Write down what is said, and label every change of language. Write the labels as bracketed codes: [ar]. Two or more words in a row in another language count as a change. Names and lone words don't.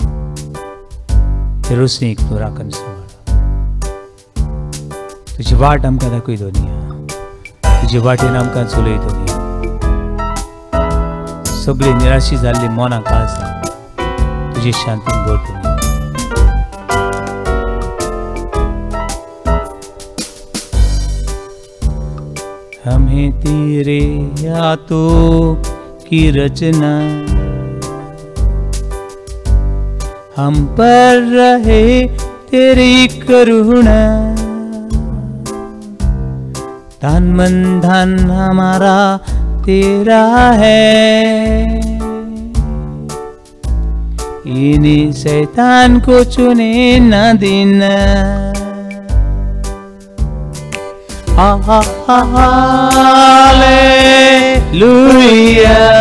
[kok] ते रोसणीक तूं राखण सांबाळ तुजी वाट आमकां दाखय दोनिया तुजे वाटेन आमकां चलय दोनिया सगळी निराशी जाल्ली मनां काळजां तुजी शांतीन भर दोनिया [hi] हमें तेरे हाथों की रचना हम पर रहे तेरी करुणा तन मन धन हमारा तेरा है इन्हीं शैतान को चुने न देना हालेलुया